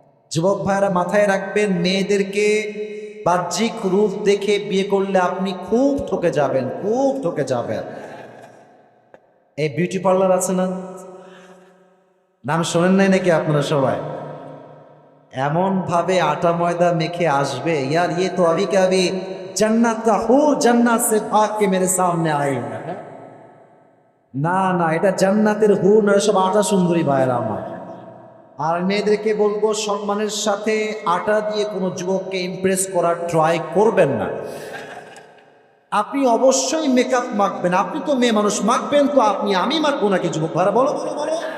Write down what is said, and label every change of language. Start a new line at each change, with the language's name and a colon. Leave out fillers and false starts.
Bangla: যুবক ভাইরা মাথায় রাখবেন, মেয়েদেরকে বাহ্যিক রূপ দেখে বিয়ে করলে আপনি খুব ঠকে যাবেন, খুব ঠকে যাবেন। এই বিউটি পার্লার আছে না, নাম শোনেন নাই নাকি আপনারা সবাই? এমন ভাবে আটা ময়দা মেখে আসবে, ইয়ার
Hindi: ये तो अभी के अभी जन्नत का हूर जन्नत से भाग के मेरे सामने आई।
Bangla: না না, এটা জান্নাতের হুর না, সব আটা সুন্দরী ভাইয়েরা আমার। আর মেয়েদেরকে বলবো, সম্মানের সাথে আটা দিয়ে কোনো যুবককে ইমপ্রেস করার ট্রাই করবেন না। আপনি অবশ্যই মেকআপ মাখবেন, আপনি তো মেয়ে মানুষ, মাখবেন তো আপনি, আমি মাখবো নাকি যুবক ভাইরা? বলো বলো বলো।